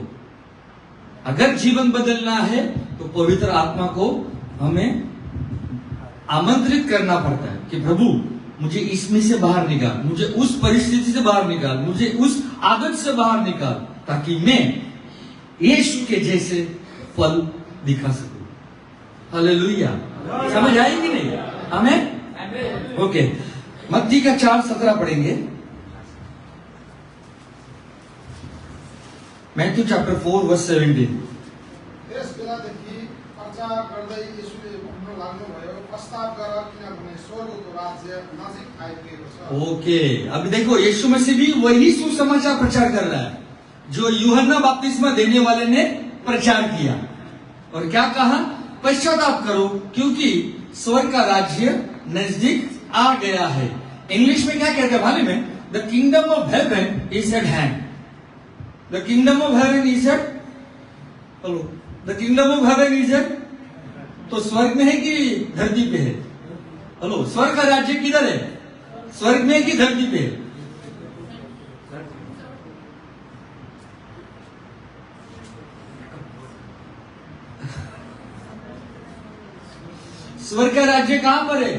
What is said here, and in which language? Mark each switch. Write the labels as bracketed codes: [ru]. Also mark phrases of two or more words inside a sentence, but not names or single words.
[hi] अगर जीवन बदलना है तो पवित्र आत्मा को हमें आमंत्रित करना पड़ता है कि प्रभु मुझे इसमें से बाहर निकाल, मुझे उस परिस्थिति से बाहर निकाल, मुझे उस आदत से बाहर निकाल, ताकि मैं यीशु के जैसे फल दिखा सकूं। हालेलुया। समझ आई कि नहीं? हमें ओके। मत्ती का 4:17 पढ़ेंगे। [en] Matthew chapter 4:17. [ne] त्यस बेलादेखि प्रचार गर्दै येशूले भन्न लाग्नुभयो, प्रस्ताव गर, किनभने स्वर्गको राज्य नजिक आइपुगेको छ। [hi] ओके, अभी देखो यीशु मसीह भी वही सुसमाचार प्रचार कर रहा है जो यूहन्ना बपतिस्मा देने वाले ने प्रचार किया। और क्या कहा? पश्चाताप करो, क्योंकि स्वर्ग का राज्य नजदीक आ गया है। इंग्लिश में क्या कहते हैं मालूम है? [en] The kingdom of heaven is at hand. The kingdom of heaven is at, hello, the kingdom of heaven is at, [hi] तो स्वर्ग में है कि धरती पे है? हेलो, स्वर्ग का राज्य किधर है? स्वर्ग में है कि धरती पे है? स्वर्ग का राज्य कहां पर है?